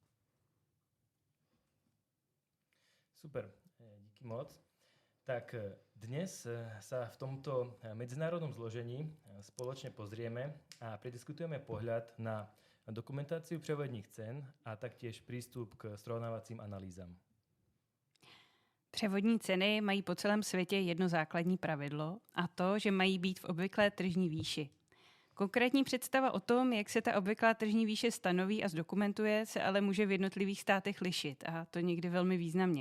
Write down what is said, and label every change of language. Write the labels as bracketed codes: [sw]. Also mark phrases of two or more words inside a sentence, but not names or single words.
[cs] Super, díky moc. [sk] Tak dnes sa v tomto medzinárodnom zložení spoločne pozrieme a prediskutujeme pohľad na dokumentáciu prevodních cen a taktiež prístup k srovnávacím analýzám. [cs] Převodní ceny mají po celém světě jedno základní pravidlo a to, že mají být v obvyklé tržní výši. Konkrétní představa o tom, jak se ta obvyklá tržní výše stanoví a zdokumentuje, se ale může v jednotlivých státech lišit a to někdy velmi významně.